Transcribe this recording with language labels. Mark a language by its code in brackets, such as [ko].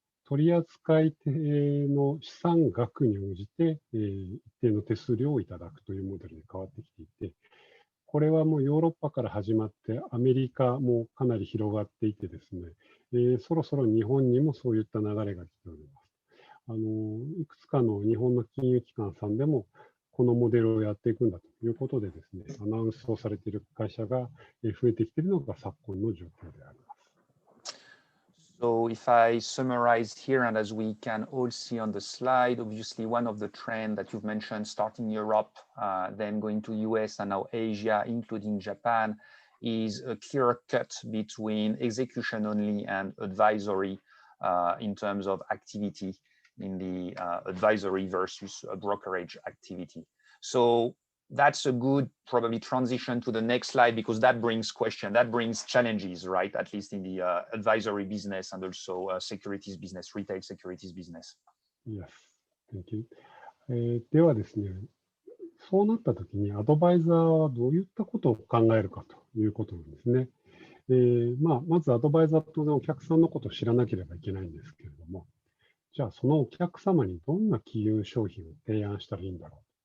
[ja] 取扱定の資産額に応じて、一定の手数料をいただくというモデルに変わってきていて、これはもうヨーロッパから始まってアメリカもかなり広がっていてですね、そろそろ日本にもそういった流れが来ております。いくつかの日本の金融機関さんでもこのモデルをやっていくんだということでですね、アナウンスをされている会社が増えてきているのが昨今の状況であります。 [en] So if I summarize here, and as we can all see on the slide, obviously one of the trends that you've mentioned, starting Europe, then going to US and now Asia, including Japan, is a clear cut between execution only and advisory in terms of activity in the advisory versus brokerage activity. So that's a good probably transition to the next slide, because that brings question, that brings challenges, right? At least in the advisory business and also securities business, retail securities business. Yes, thank you. [ja] ではですね、そうなったときにアドバイザーはどういったことを考えるかということなんですね。まずアドバイザーと当然お客さんのことを知らなければいけないんですけれども、じゃあそのお客様にどんな金融商品を提案したらいいんだろう。